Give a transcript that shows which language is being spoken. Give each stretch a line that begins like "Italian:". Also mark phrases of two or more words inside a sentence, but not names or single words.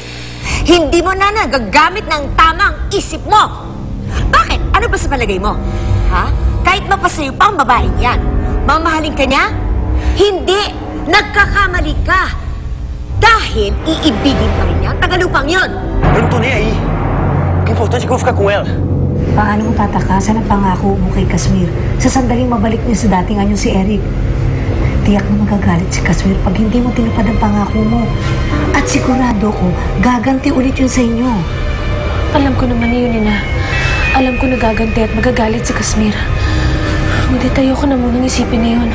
Filipino: Hindi mo na nagagamit ng tamang isip mo. Bakit? Ano ba sa palagay mo? Ha? Kahit mapasayo pa ang babaeng yan, mamahalin ka niya? Hindi! Nagkakamali ka! Dahil iibigin pa rin niya ang tagalupang yon!
Portuguese: Eu não tô nem aí. O que é importante é que eu vou ficar com ela.
Filipino: Paano mo tatakasan ang pangako mo kay Kashmir sa sandaling mabalik niya sa dating anyo si Eric? Tiyak na magagalit si Kashmir pag hindi mo tinupad ang pangako mo. At sigurado ko, gaganti ulit yun sa inyo. Alam ko naman yun, Nina. Alam ko nagaganti at magagalit si Kashmir. Ngunit ayoko na munang isipin na yun.